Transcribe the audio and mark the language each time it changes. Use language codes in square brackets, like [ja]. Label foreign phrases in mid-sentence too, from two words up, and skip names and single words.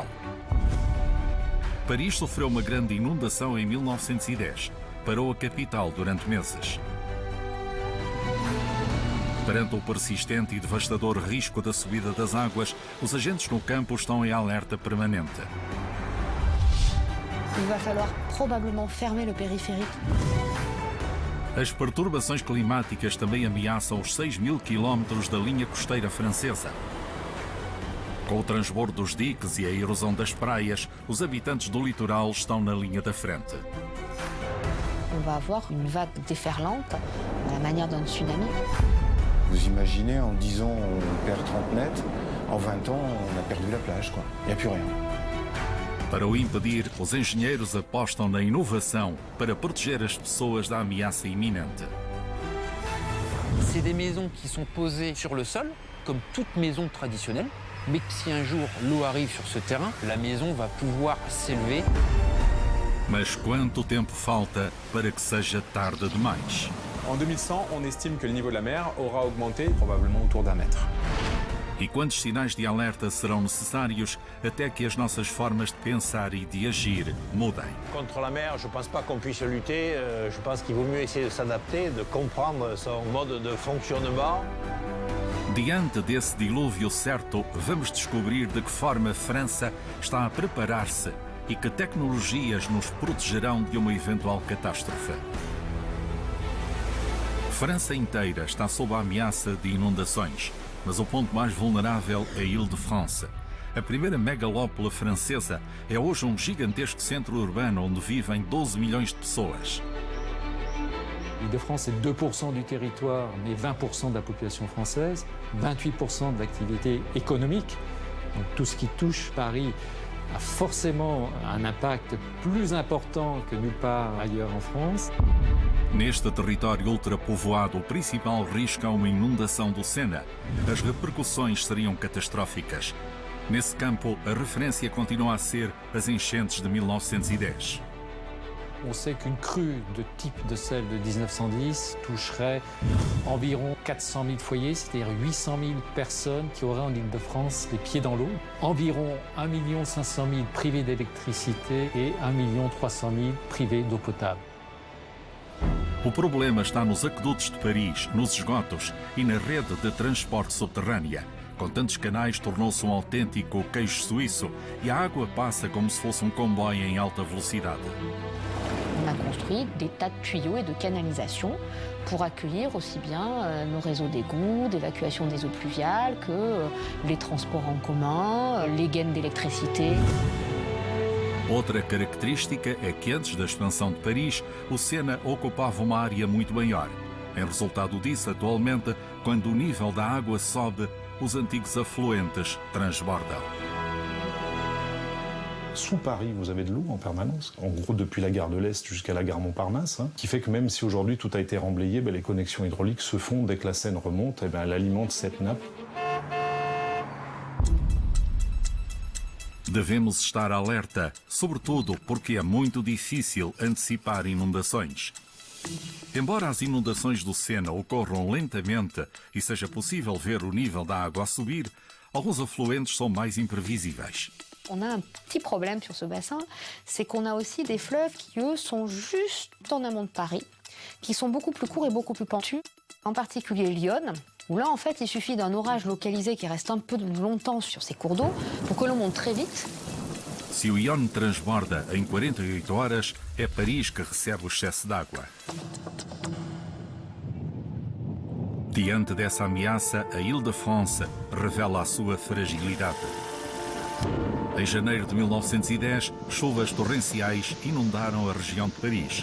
[pt] Paris sofreu uma grande inundação em 1910. Parou a capital durante meses. Perante o persistente e devastador risco da subida das águas, os agentes no campo estão em alerta permanente. [fr] Il va falloir probablement fermer le périphérique. [pt] As perturbações climáticas também ameaçam os 6.000 quilómetros da linha costeira francesa. Com o transbordo dos diques e a erosão das praias, os habitantes do litoral estão na linha da frente. [fr] On va avoir une vague déferlante, à la manière d'un tsunami. Vous imaginez, en 10 ans, on perd 30 mètres. En 20 ans, on a perdu la plage, quoi. Il n'y a plus rien. [pt] Para o impedir, os engenheiros apostam na inovação para proteger as pessoas da ameaça iminente. [fr] C'est des maisons qui sont posées sur le sol, comme toute maison traditionnelle, mais que si un jour l'eau arrive sur ce terrain, la maison va pouvoir s'élever. [pt] Mas quanto tempo falta para que seja tarde demais? [fr] En 2100, on estime que le niveau de la mer aura augmenté probablement autour d'1 mètre. [pt] E quantos sinais de alerta serão necessários até que as nossas formas de pensar e de agir mudem? [fr] Contre la mer, je ne pense pas qu'on puisse lutter. Je pense qu'il vaut mieux essayer de s'adapter, de comprendre son mode de fonctionnement. [pt] Diante desse dilúvio certo, vamos descobrir de que forma a França está a preparar-se e que tecnologias nos protegerão de uma eventual catástrofe. França inteira está sob a ameaça de inundações, mas o ponto mais vulnerável é a Île-de-France. A primeira megalópole francesa é hoje um gigantesco centro urbano onde vivem 12 milhões de pessoas. [fr] L'Île-de-France est 2% du territoire, mais 20% de la population française, 28% de l'activité économique. Donc tout ce qui touche Paris a forcément un impact plus important que nulle part ailleurs en France. [pt] Neste território ultrapovoado, o principal risco é uma inundação do Sena. As repercussões seriam catastróficas. Nesse campo, a referência continua a ser as enchentes de 1910. [fr] On sait qu'une crue de type de celle de 1910 toucherait environ 400 000 foyers, c'est-à-dire 800 000 personnes qui auraient en Île-de-France les pieds dans l'eau. Environ 1 500 000 privés d'électricité et 1 300 000 privés d'eau potable. [pt] O problema está nos aquedutos de Paris, nos esgotos e na rede de transporte subterrânea. Com tantos canais, tornou-se um autêntico queijo suíço e a água passa como se fosse um comboio em alta velocidade. [fr] On a construit des tas de tuyaux et de canalisations pour accueillir aussi bien nos réseaux d'égouts, d'évacuation des eaux pluviales, que les transports en commun, les gaines d'électricité. [pt] Outra característica é que antes da expansão de Paris, o Sena ocupava uma área muito maior. Em resultado disso, atualmente, quando o nível da água sobe, os antigos afluentes transbordam. [fr] Sous Paris, vous avez de l'eau en permanence, en gros depuis la gare de l'Est jusqu'à la gare Montparnasse, qui fait que même si aujourd'hui tout a été remblayé, les connexions hydrauliques se font dès que la Seine remonte, elle alimente cette nappe. [pt] Devemos estar alerta, sobretudo porque é muito difícil antecipar inundações. Embora as inundações do Sena ocorram lentamente e seja possível ver o nível da água a subir, alguns afluentes são mais imprevisíveis. [fr] On a un petit problème sur ce bassin, c'est qu'on a aussi des fleuves qui, eux, sont juste en amont de Paris, qui sont beaucoup plus courts et beaucoup plus pentus. En particulier l'Yonne, où là, en fait, il suffit d'un orage localisé qui reste un peu longtemps sur ces cours d'eau pour que l'eau monte très vite. [pt] Se o Yonne transborda em 48 horas, é Paris que recebe o excesso d'água. Diante dessa ameaça, a Île-de-France revela a sua fragilidade. Em janeiro de 1910, chuvas torrenciais inundaram a região de Paris.